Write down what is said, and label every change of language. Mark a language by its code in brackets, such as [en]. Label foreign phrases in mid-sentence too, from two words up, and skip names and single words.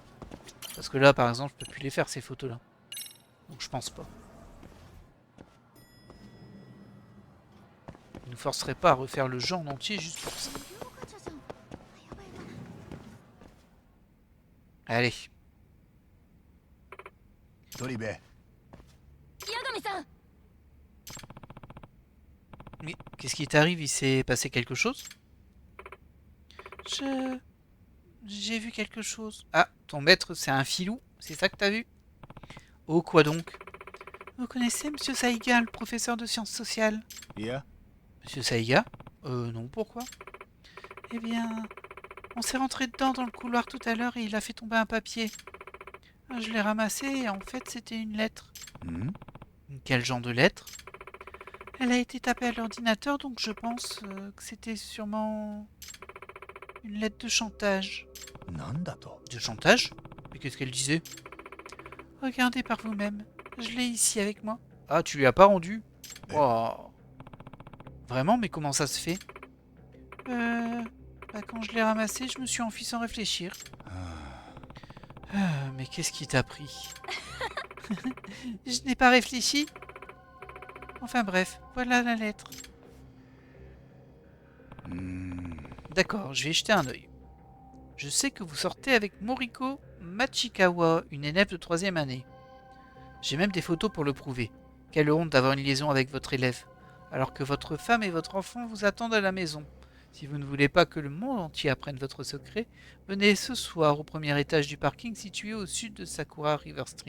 [fr] Parce que là, par exemple, je peux plus les faire ces photos-là. Donc je pense pas. Il nous forcerait pas à refaire le jeu en entier juste pour ça. Allez. [ja] 鳥部八神さん、 [fr] Mais qu'est-ce qui t'arrive? Il s'est passé quelque chose? J'ai vu quelque chose. Ah, ton maître, c'est un filou? C'est ça que t'as vu? Oh, quoi donc? Vous connaissez Monsieur Saiga, le professeur de sciences sociales? [ja] いや [fr] Monsieur Saiga? Non, pourquoi? Eh bien, on s'est rentré dedans dans le couloir tout à l'heure et il a fait tomber un papier. Je l'ai ramassé et en fait, c'était une lettre. ん Quel genre de lettre? Elle a été tapée à l'ordinateur, donc je pense que c'était sûrement une lettre de chantage. [ja] なんだと [fr] De chantage? Mais qu'est-ce qu'elle disait? Regardez par vous-même. Je l'ai ici avec moi. Ah, tu lui as pas rendu? Oh. Vraiment, mais comment ça se fait? Quand je l'ai ramassé, je me suis enfui sans réfléchir. Mais qu'est-ce qui t'a pris? Je n'ai pas réfléchi. Enfin bref, voilà la lettre. うーん D'accord, je vais y jeter un œil. Je sais que vous sortez avec Moriko Machikawa, une élève de 3e année. J'ai même des photos pour le prouver. Quelle honte d'avoir une liaison avec votre élève, alors que votre femme et votre enfant vous attendent à la maison. Si vous ne voulez pas que le monde entier apprenne votre secret, venez ce soir au premier étage du parking situé au sud de Sakura River Street.